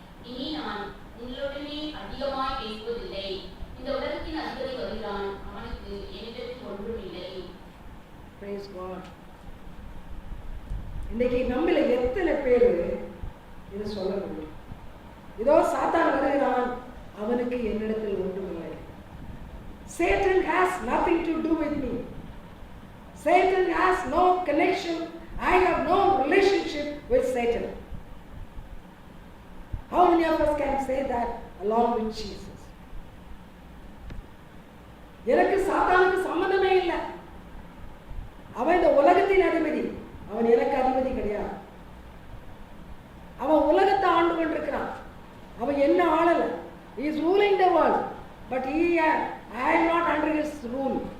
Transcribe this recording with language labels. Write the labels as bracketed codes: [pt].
[ta] இனி நான் உங்களுடனே அதிகமாய் பேசுவதில்லை. இந்த உலகத்தின் அதிபதி வருகிறான், அவனுக்கு என்னிடத்தில் ஒன்றும் இல்லை. [en] Praise God. [ta] இன்னைக்கு நம்மள எத்தனை பேர் இது சொல்ல முடியும்? இதோ சாத்தான் வருகிறான், அவனுக்கு என்னிடத்தில் ஒன்றும் இல்லை. [en] Satan has nothing to do with me. Satan has no connection. I have no relationship with Satan. How many of us can say that along with Jesus? [ta] எனக்கு சாத்தானுக்கு சம்பந்தமே இல்லை. அவன் இந்த உலகத்தின் அதிபதி, அவன் எனக்கு அதிபதி கிடையாது. அவன் உலகத்தை ஆண்டு கொண்டிருக்கிறான், அவன் என்ன ஆளல. [en] He is ruling the world, but I am not under his rule.